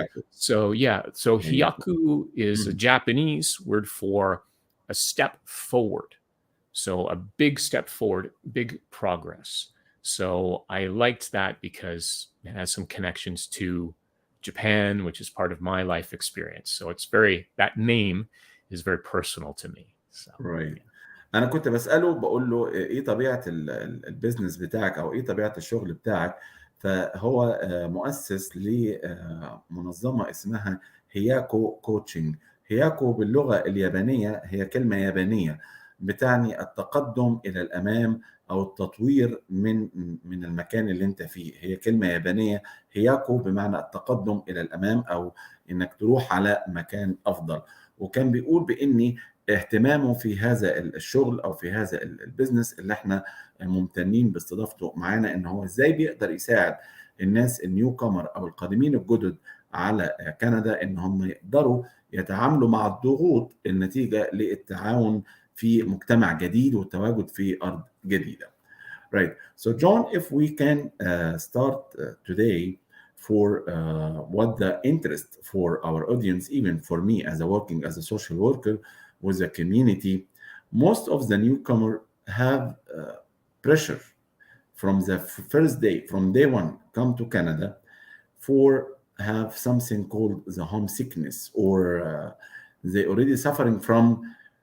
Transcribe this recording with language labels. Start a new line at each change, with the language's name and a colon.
English: So Hyaku is a Japanese word for a step forward. So a big step forward, big progress. So I liked that because it has some connections to Japan, which is part of my life experience. So that name is very personal to me. So right.
Arabic: انا كنت بساله بقول له ايه طبيعه البيزنس بتاعك او ايه طبيعه الشغل بتاعك. فهو مؤسس لمنظمه اسمها هياكو كوتشنج. هياكو باللغه اليابانيه هي كلمه يابانيه بتعني التقدم الى الامام او التطوير من المكان اللي انت فيه. هي كلمه يابانيه، هياكو بمعنى التقدم الى الامام او انك تروح على مكان افضل. وكان بيقول باني اهتمامه في هذا الشغل او في هذا البيزنس اللي احنا ممتنين باستضافته معانا، ان هو ازاي بيقدر يساعد الناس النيو كومر او القادمين الجدد على كندا ان هم يقدروا يتعاملوا مع الضغوط النتيجة للتعاون في مجتمع جديد والتواجد في ارض جديدة. Right.
English: So John, if we can start today for what the interest for our audience, even for me as a working as a social worker with a community, most of the newcomer have pressure from the first day, from day one, come to Canada for have something called the homesickness, or they already suffering from.